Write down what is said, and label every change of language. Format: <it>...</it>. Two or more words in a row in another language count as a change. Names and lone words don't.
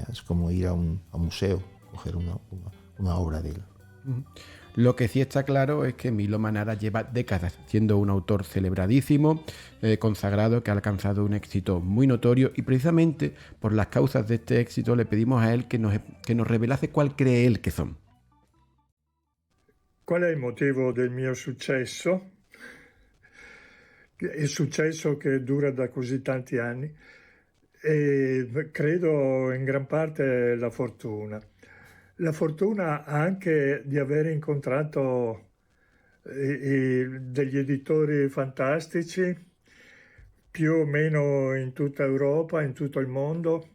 <es>Es como ir a un museo, coger una obra de él. Lo que sí está claro es que Milo Manara lleva décadas siendo un autor celebradísimo, consagrado, que ha alcanzado un éxito muy notorio, y precisamente por las causas de este éxito le pedimos a él que nos revelase cuál cree él que son.</es> <it>Qual è il motivo del mio successo? Il successo che dura da così tanti anni, e credo in gran parte la fortuna. La fortuna anche di aver incontrato degli editori fantastici, più o meno in tutta Europa, in tutto il mondo.</it>